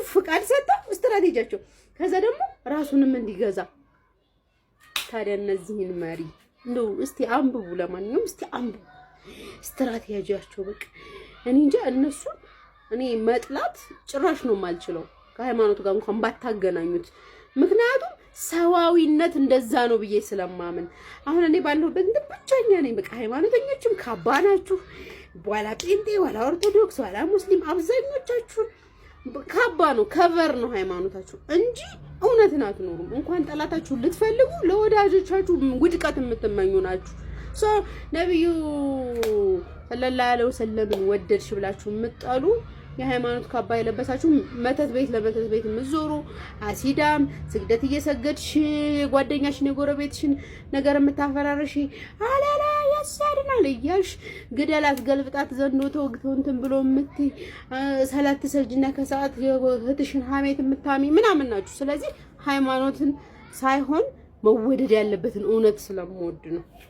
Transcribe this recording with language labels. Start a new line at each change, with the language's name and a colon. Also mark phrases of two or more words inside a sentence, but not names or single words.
Amharic: ፍቃድ ሰጣ፣ ስትራቴጂያቸው። ከዛ ደግሞ ራሱንም እንዲገዛ። ታዲያ እነዚህን መሪ እንደው እስቲ አንብቡ። ለማንኛውም እስቲ አንብቡ ስትራቴጂያቸው። በቃ እኔ እንጃ እነሱን እኔ መጥላት ጭራሽ ነው የማልችለው ከሃይማኖት ጋር እንኳን ባታገናኙት። ምክንያቱም ሰዋዊነት እንደዛ ነው ብዬ ስለማምን አሁን እኔ ባለሁበት እንደ ብቻኛ ነኝ። በቃ ሃይማኖተኞችም ካባናችሁ ዋላ ጴንጤ ዋላ ኦርቶዶክስ ዋላ ሙስሊም አብዛኞቻችሁ ካባ ነው ከቨር ነው ሃይማኖታችሁ እንጂ እውነትን አትኖሩም። እንኳን ጠላታችሁ ልትፈልጉ ለወዳጆቻችሁ ውድቀት የምትመኙ ናችሁ። ነብዩ
Arabic: صلى الله عليه وسلم
Amharic: ወደድሽ ብላችሁ የምትጠሉ የሃይማኖት ካባ የለበሳችሁ መተት ቤት ለመተት ቤት የምትዞሩ አሲዳም ስግደት እየሰገድሽ ጓደኛሽን የጎረቤትሽን ነገር የምታፈራረሽ አላላ ያሳድናል እያልሽ ግደላት ገልብጣት ዘንዶ ተወግተው እንትን ብሎ ሰላት ሰግድና ከሰዓት እህትሽን ሐሜት የምታሚ ምናምን ናችሁ። ስለዚህ ሃይማኖትን ሳይሆን መወደድ ያለበትን እውነት ስለምወድ ነው።